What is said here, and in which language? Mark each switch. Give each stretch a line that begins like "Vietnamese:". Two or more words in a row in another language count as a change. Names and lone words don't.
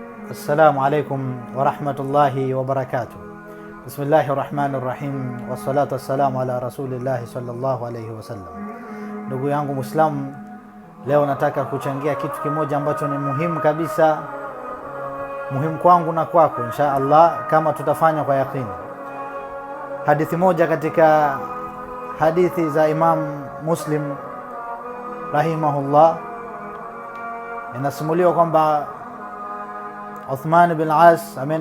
Arabic: السلام عليكم ورحمة الله وبركاته بسم الله الرحمن الرحيم والصلاة والسلام على رسول الله صلى الله عليه وسلم.
Swahili: Ndugu yangu Muislamu, leo nataka kuchangia kitu kimoja ambacho ni muhimu kabisa, muhimu kwangu na kwako
Arabic: إن شاء الله,
Swahili: kama tutafanya kwa yakini. Hadithi moja katika hadithi za Imam Muslim rahimahullah, inasimuliwa kwamba Uthman bin As ameenda